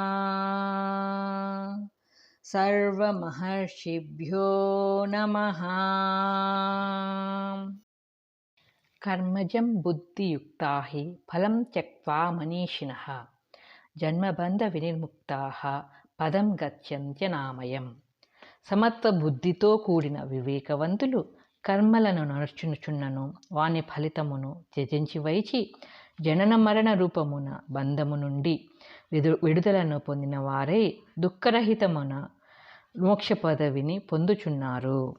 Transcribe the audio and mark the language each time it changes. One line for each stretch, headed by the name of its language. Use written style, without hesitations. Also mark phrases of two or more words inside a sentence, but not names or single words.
Sanskrit: सर्वमहर्षिभ्यो नमः। कर्मजं बुद्धियुक्ता हि फलं त्यक्त्वा मनीषिणः जन्मबंध विनिर्मुक्ताः पदं गत्यंत्यनामयम्.
Telugu: సమత్వ బుద్ధితో కూడిన వివేకవంతులు కర్మలను నడుచుచున్నను వాని ఫలితమును త్యజించి వైచి జనన మరణ రూపమున బంధము నుండి విడుదలను పొందిన వారై దుఃఖరహితమున మోక్ష పదవిని పొందుచున్నారు.